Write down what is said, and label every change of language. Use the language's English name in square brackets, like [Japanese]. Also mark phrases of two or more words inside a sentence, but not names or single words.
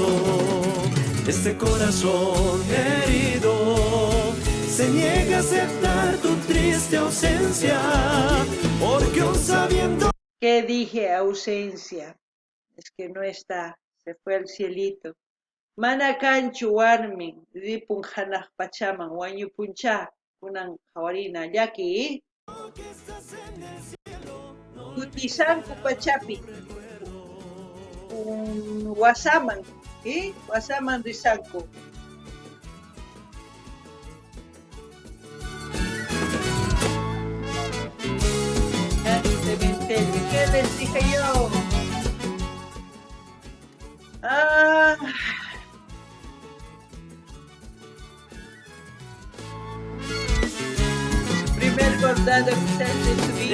[Spanish] Este corazón herido se niega a aceptar tu triste ausencia, porque aún sabiendo ¿Qué dije? Ausencia. Es que no está, se fue al cielito. [Quechua] Mana kanchu warmin, ripun hanaq pachaman, wañupuncha, kunan hawarina llaki. Kutisanku pachapi, wasaman, wasaman risanku. [Spanish] ¿Qué les dije yo? Primer bordado quizás de su vida.